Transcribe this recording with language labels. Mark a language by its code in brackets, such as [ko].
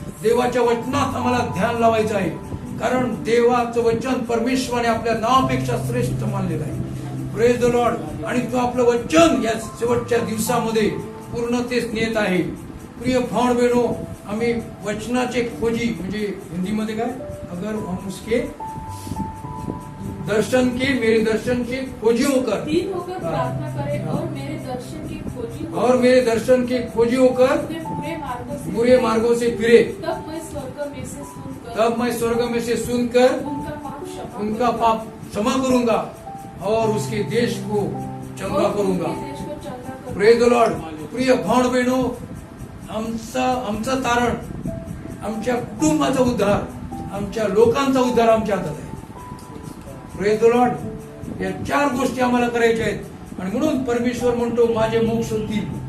[mr] देवाच्या वचनात आम्हाला ध्यान लावायचं आहे, कारण देवाचं वचन परमेश्वराने आपल्या नावापेक्षा श्रेष्ठ मानलेलं आहे. [en] Praise the Lord. [mr] आणि तो आपलं वचन या शेवटच्या दिवसामध्ये पूर्णतेस नेत आहे. प्रिय भाऊ बहिणो, आम्ही वचनाचे खोजी, म्हणजे हिंदीमध्ये काय, [hi] अगर हम उसके दर्शन के, मेरे दर्शन के खोजियों कर, दिन होकर प्रार्थना करें और मेरे दर्शन की खोजी हो, और मेरे दर्शन के खोजी होकर अपने बुरे मार्गों से फिरे, तब मैं स्वर्ग में से सुनकर तब मैं स्वर्ग में से सुनकर उनका पाप क्षमा करूंगा और उसके देश को चंगा करूंगा. [en] Praise the lord. [mr] प्रिय भाऊ बहिणो, आमचं तारण, आमच्या कुटुंबाचा उद्धार, आमच्या लोकांचा उद्धार आमच्या हातात आहे. [en] Praise the Lord. [mr] या 4 गोष्टी आम्हाला करायच्या आहेत आणि म्हणून परमेश्वर म्हणतो माझे मुख शोधतील.